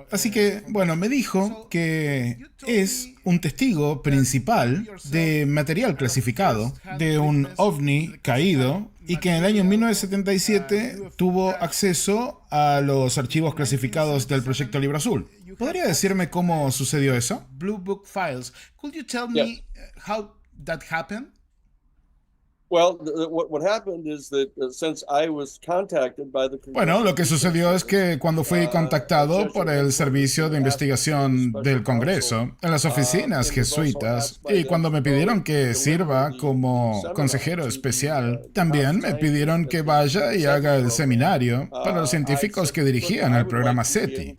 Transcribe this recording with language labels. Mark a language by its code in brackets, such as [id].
[es] Así que, bueno, me dijo que es un testigo principal de material clasificado de un ovni caído y que en el año 1977 tuvo acceso a los archivos clasificados del Proyecto Libro Azul. ¿Podría decirme cómo sucedió eso? [en] Blue Book Files. Could you tell me how that happened? Well, what happened is that since I was contacted by the [es] Bueno, lo que sucedió es que cuando fui contactado por el Servicio de Investigación del Congreso en las oficinas jesuitas y cuando me pidieron que sirva como consejero especial, también me pidieron que vaya y haga el seminario para los científicos que dirigían el programa SETI.